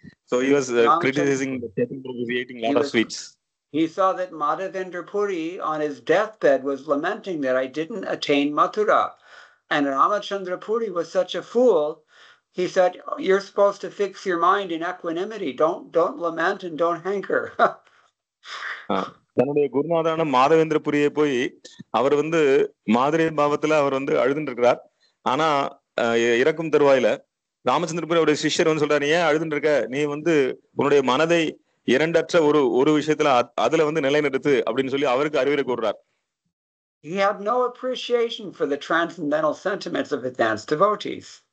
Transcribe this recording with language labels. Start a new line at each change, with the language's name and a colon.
English: So he was criticizing the Chaitanya Prabhu eating a lot of sweets. He saw that Madhavendra Puri on his deathbed was lamenting that I didn't attain Mathura. And Ramachandra Puri was such a fool. He said, you're supposed to fix your mind in equanimity. Don't lament and don't hanker.
Tamil: தன்னுடைய குருநாதான மாதவேந்திர புரியை போய் அவர் வந்து மாதிரி பாவத்துல அவர் வந்து அழுதுன்னு இருக்கிறார். ஆனா இறக்கும் தருவாயில ராமச்சந்திர புரி அவருடைய சிஷ்யர் வந்து சொல்றாரு, ஏன் அழுதுன்னு இருக்க, நீ வந்து உன்னுடைய மனதை இரண்டற்ற ஒரு விஷயத்துல அதுல வந்து நிலைநிறுத்து அப்படின்னு சொல்லி அவருக்கு அறிவுரை கூறுறார்.
English: He had no appreciation for the transcendental sentiments of advanced devotees.